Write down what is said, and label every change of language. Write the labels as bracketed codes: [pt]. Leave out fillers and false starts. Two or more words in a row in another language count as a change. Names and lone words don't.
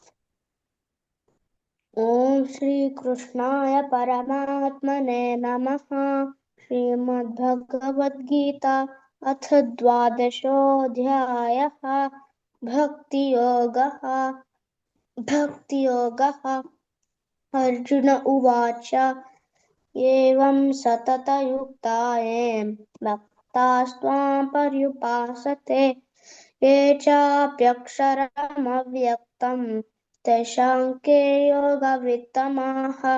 [sa] ఓం శ్రీ కృష్ణాయ పరమాత్మనే నమః. శ్రీమద్భగవద్గీత అథ ద్వాదశోऽధ్యాయः. భక్తియోగः. భక్తియోగः. అర్జున ఉవాచ एवं सततयुक्ताये भक्तास्त्वां पर्युपासते ये चाप्यक्षरमव्यक्तं तेषां के योगवित्तमाः।